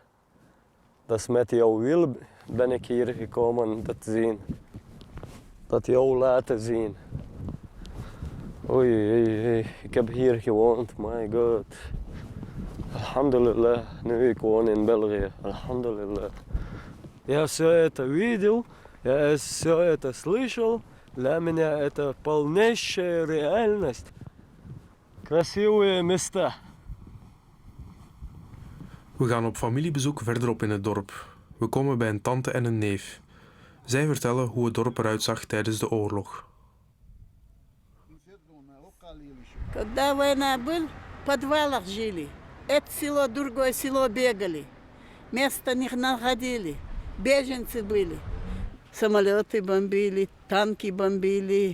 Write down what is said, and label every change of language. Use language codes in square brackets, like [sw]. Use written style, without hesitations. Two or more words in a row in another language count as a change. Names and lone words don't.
[nl] Dat is met jouw wil ben ik hier gekomen dat te zien. Dat jou laten zien. Oei, ik heb hier gewoond, [en] my god. [nl] Alhamdulillah, nu ik woon in België. Alhamdulillah. [ru] Я все это видел, я все это слышал. Для меня это полнейшая реальность. Красивые места. [nl] We gaan op familiebezoek verderop in het dorp. We komen bij een tante en een neef. Zij vertellen hoe het dorp eruit zag tijdens de oorlog. [ru] Когда война была, в подвалах жили. Это село, другое село бегали. Место не находили. Беженцы были. Самолеты бомбили, танки бомбили.